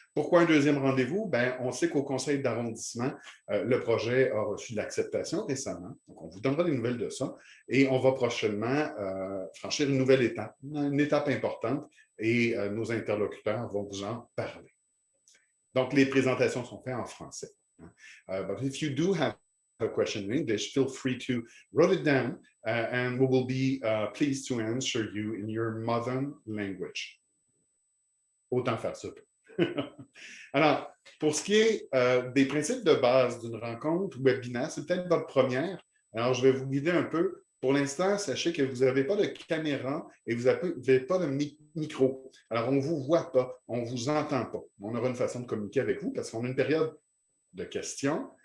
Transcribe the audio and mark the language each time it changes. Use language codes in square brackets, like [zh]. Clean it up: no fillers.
[fr] Pourquoi un deuxième rendez-vous? Bien, on sait qu'au conseil d'arrondissement, le projet a reçu de l'acceptation récemment. Donc, on vous donnera des nouvelles de ça. Et on va prochainement franchir une nouvelle étape, une étape importante, et nos interlocuteurs vont vous en parler. Donc, les présentations sont faites en français. [en] But if you do have a question in English, feel free to write it down and we will be pleased to answer you in your mother language. [fr] Autant faire ça. Alors, pour ce qui est des principes de base d'une rencontre webinaire, c'est peut-être votre première. Alors, je vais vous guider un peu. Pour l'instant, sachez que vous n'avez pas de caméra et vous n'avez pas de micro. Alors, on ne vous voit pas, on ne vous entend pas. On aura une façon de communiquer avec vous parce qu'on a une période de questions.